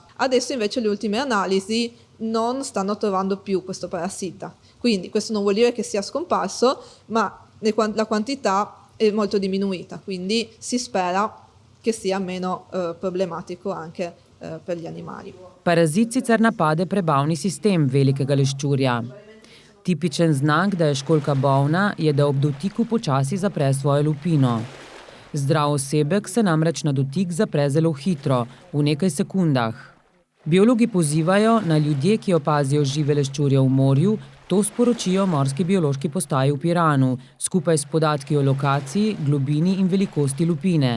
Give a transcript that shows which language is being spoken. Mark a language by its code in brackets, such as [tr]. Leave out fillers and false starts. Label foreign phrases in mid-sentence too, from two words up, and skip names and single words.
[it] Adesso invece le ultime analisi non stanno trovando più questo parassita, quindi questo non vuol dire che sia scomparso, ma la quantità è molto diminuita, quindi si spera che sia meno problematico anche per gli animali. [sl] Parazit sicer napade prebavni sistem velikega leščurja. Tipičen znak, da je školjka bolna, je, da ob dotiku počasi zapre svojo lupino. Zdrav osebek se namreč na dotik zapre zelo hitro, v nekaj sekundah. Biologi pozivajo, naj ljudje, ki opazijo žive leščurje v morju, to sporočijo Morski biološki postaji v Piranu, skupaj s podatki o lokaciji, globini in velikosti lupine.